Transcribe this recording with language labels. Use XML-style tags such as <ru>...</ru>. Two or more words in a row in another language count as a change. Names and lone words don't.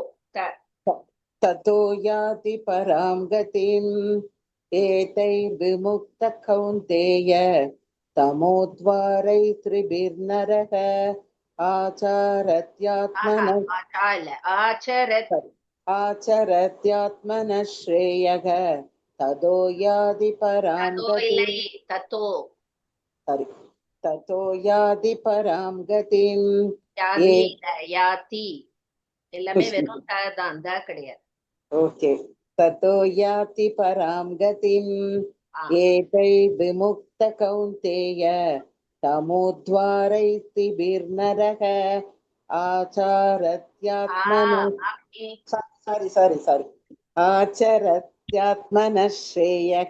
<sa>ततो याति परां गतिम्. एतैर्विमुक्त कौन्तेय तमोद्वारैस्त्रिभिर्नर. आचरत्यात्मनः आचरत्यात्मनः श्रेयः. ततो याति परां गतिम्. ततो याति परां गतिम्.</sa> <ta>யாதி எல்லாமே வெறும் தான், த கிடையாது.</ta> <sa>ஓகே. ततो याति परां गतिम्. एतैर्विमुक्त कौन्तेय तमोद्वारैस्त्रिभिर्नर. आचरत्यात्मनः आचरत्यात्मनः श्रेयः.</sa>